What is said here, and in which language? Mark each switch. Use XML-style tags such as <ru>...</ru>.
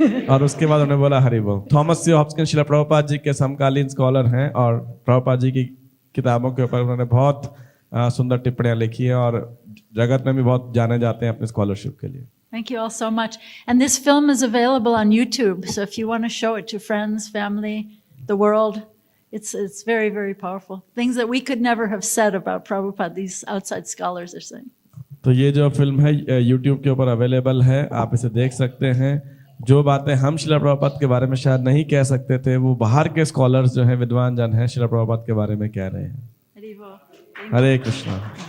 <hi>और उसके बाद उन्होंने बोला Haribol. Thomas J Hopkins Srila Prabhupada ji के समकालीन स्कॉलर हैं और प्रभुपाद जी की किताबों के ऊपर उन्होंने बहुत सुंदर टिप्पणियां लिखी है और जगत में भी बहुत जाने जाते हैं अपने स्कॉलरशिप के लिए.</hi> <en>Thank you all so much. And this film is available on YouTube. So if you want to show it to friends, family, the world, it's very, very powerful. Things that we could never have said about Prabhupada, these outside scholars are saying.</en> <hi>तो ये जो film है YouTube के ऊपर available है, आप इसे देख सकते हैं. जो बातें हम श्रील प्रभुपाद के बारे में शायद नहीं कह सकते थे, वो बाहर के स्कॉलर्स जो हैं, विद्वान जन हैं, श्रील प्रभुपाद के बारे में कह रहे हैं. हरे कृष्णा.</hi>